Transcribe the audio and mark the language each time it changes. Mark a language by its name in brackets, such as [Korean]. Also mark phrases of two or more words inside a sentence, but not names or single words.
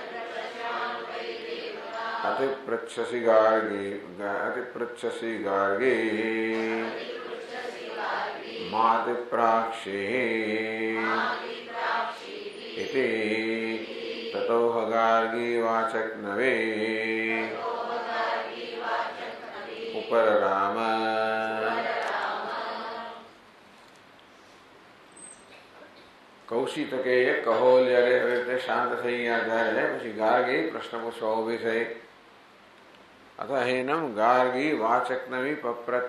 [Sanskrit] अतिपृच्छसि गार्गी मातिप्राक्षिः इति ततोह गार्गी वाचक्नवे उपरराम। [Gujarati] કૌશિતકે કહોલ જ્યારે હવે તે શાંત થઈ ગયા ત્યારે પછી ગાર્ગી પ્રશ્ન પૂછવા ઊભી થઈ. [Sanskrit] અથ હેનમ ગાર્ગી વાચકનવી પપ્રચ્છ.